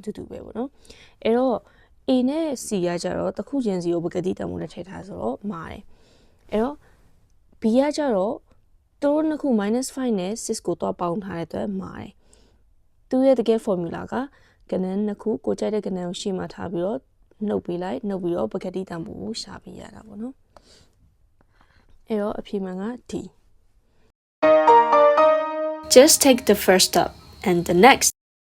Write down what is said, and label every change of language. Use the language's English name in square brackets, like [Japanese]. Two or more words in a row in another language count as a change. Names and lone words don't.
[Burmese] တူတူပဲပေါ့နော်အဲ့တော့ A နဲ့ C ကကြတော့တစ်ခုချင်းစီကိုပကတိတန်ဖို့နဲ့ထည့်ထားဆိုတော့မာတယ်အဲ့တော့ B ကကြတော့သူတို့နှစ်ခု -5 နဲ့ 6ကိုတော့ပေါင်းထားတဲ့အတွက်မာတယ်သူရဲ့တကယ် formula ကကဏ္ဍနှစ်ခုကိုကြိုက်တဲ့ကဏ္ဍကိုရှေ့မှာထားပြီးတော့နှုတ်ပြီးတော့ပကတိတန်ဖို့ကိုရှာပြီးရတာပေါ့နော်အဲ့တော့အဖြေမှန်က D [English] Just take the first step and the next